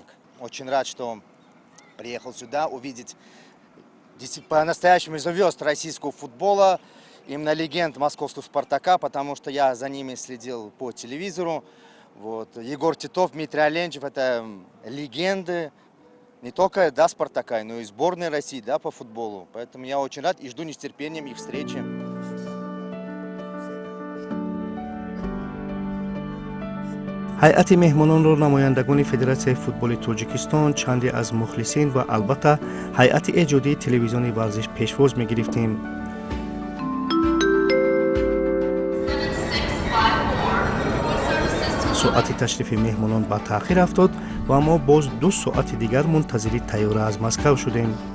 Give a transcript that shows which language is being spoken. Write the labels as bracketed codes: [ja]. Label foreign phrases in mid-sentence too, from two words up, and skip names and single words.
[ru] Очень рад, что он приехал сюда увидеть по-настоящему звезд российского футбола, именно легенд московского «Спартака», потому что я за ними следил по телевизору. Вот. Егор Титов, Дмитрий Аленичев — это легенды не только «Спартака», но и сборной России по футболу. Поэтому я очень рад и жду с нетерпением их встречи. [tg] ҳайати меҳмононро намояндагони Федератсияи футболи Тоҷикистон, чанде аз мухлисин ва албатта ҳайати эҷодии телевизиони варзиш пешвоз мегирифтем. соати ташрифи меҳмонон ба таъхир афтод ва мо боз 2 соати дигар мунтазири тайёра аз Москав шудем.